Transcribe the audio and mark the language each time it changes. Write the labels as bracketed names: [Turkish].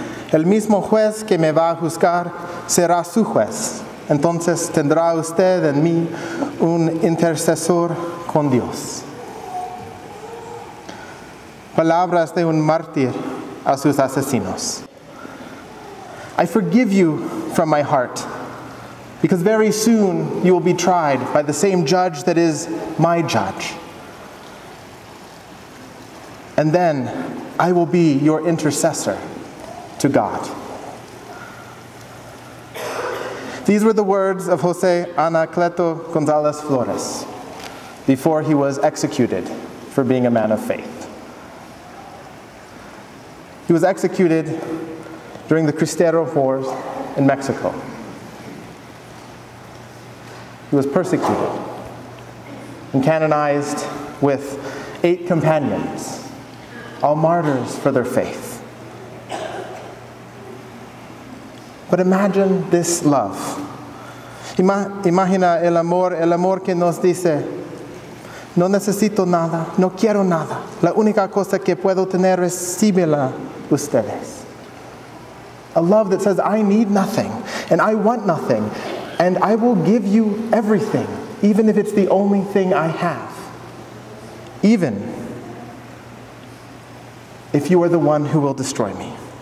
[Spanish] El mismo juez que me va a juzgar será su juez. Entonces tendrá usted en mí un intercesor con Dios. Palabras de un mártir a sus asesinos. [English] I forgive you from my heart, because very soon you will be tried by the same judge that is my judge. And then I will be your intercessor to God. These were the words of José Anacleto González Flores before he was executed for being a man of faith. He was executed during the Cristero Wars in Mexico. He was persecuted and canonized with 8 companions, all martyrs for their faith. But imagine this love. [Spanish] Imagina el amor que nos dice, no necesito nada, no quiero nada. La única cosa que puedo tener es recíbela ustedes. [English] A love that says, I need nothing, and I want nothing, and I will give you everything, even if it's the only thing I have. Even if you are the one who will destroy me.